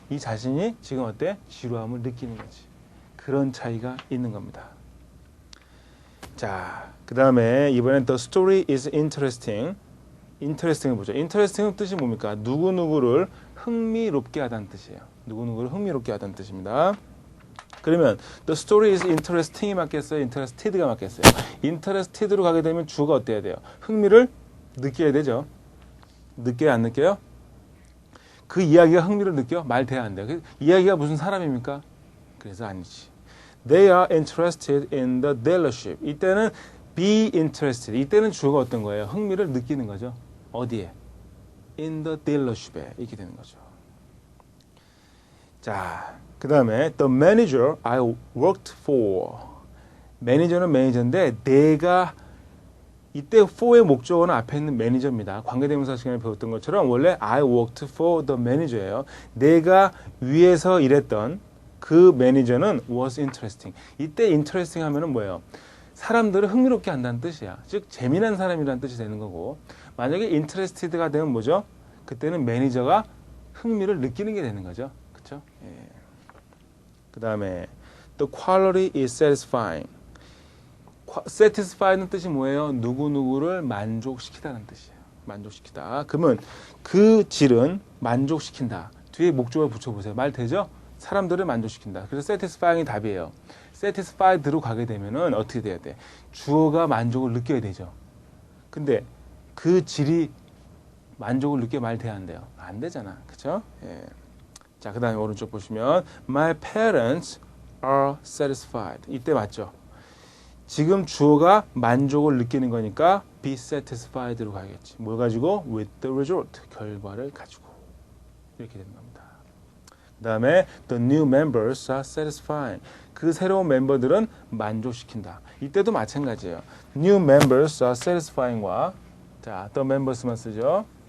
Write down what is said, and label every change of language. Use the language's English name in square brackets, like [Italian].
[Korean] 이 자신이 지금 어때? 지루함을 느끼는 거지. 그런 차이가 있는 겁니다. 자, 그 다음에 이번엔 [English] the story is interesting. [Korean] interesting을 보죠. interesting은 뜻이 뭡니까? 누구누구를 흥미롭게 하다는 뜻이에요. 누구누구를 흥미롭게 하다는 뜻입니다. 그러면 [English] the story is interesting [Korean] 이 맞겠어요? interested가 맞겠어요? interested로 가게 되면 주어가 어때야 돼요? 흥미를 느껴야 되죠. 느껴요? 안 느껴요? 그 이야기가 흥미를 느껴? 말 돼야 안 돼요. 이야기가 무슨 사람입니까? 그래서 아니지. [English] They are interested in the dealership. [Korean] 이때는 [English] be interested. [Korean] 이때는 주어가 어떤 거예요? 흥미를 느끼는 거죠. 어디에? [English] In the dealership [Korean] 에. 이렇게 되는 거죠. 자, 그 다음에 [English] the manager I worked for. [Korean] 매니저는 매니저인데 내가 이때 for의 목적어는 앞에 있는 매니저입니다. 관계대명사 시간에 배웠던 것처럼 원래 [English] I worked for the manager [Korean] 예요. 내가 위에서 일했던 그 매니저는 [English] was interesting. [Korean] 이때 interesting 하면은 뭐예요? 사람들을 흥미롭게 한다는 뜻이야. 즉 재미난 사람이라는 뜻이 되는 거고, 만약에 interested가 되면 뭐죠? 그때는 매니저가 흥미를 느끼는 게 되는 거죠. 그렇죠? 예. 그 다음에 [English] the quality is satisfying. [Korean] satisfy는 뜻이 뭐예요? 누구누구를 만족시키다는 뜻이에요. 만족시키다. 그러면 그 질은 만족시킨다. 뒤에 목적을 붙여보세요. 말 되죠? 사람들을 만족시킨다. 그래서 satisfying이 답이에요. satisfied로 가게 되면은 어떻게 돼야 돼? 주어가 만족을 느껴야 되죠. 근데 그 질이 만족을 느껴 말 돼야 안 돼요? 안 되잖아. 그쵸? 예. 자, 그 다음에 오른쪽 보시면 [English] My parents are satisfied. [Korean] 이때 맞죠? 지금 주어가 만족을 느끼는 거니까 be satisfied로 가야겠지. 뭘 가지고? [English] With the result. [Korean] 결과를 가지고. 이렇게 되는 겁니다. 그 다음에 [English] the new members are satisfying. [Korean] 그 새로운 멤버들은 만족시킨다. 이때도 마찬가지예요. [English] new members are satisfying [Korean] 과 자, the members만 쓰죠.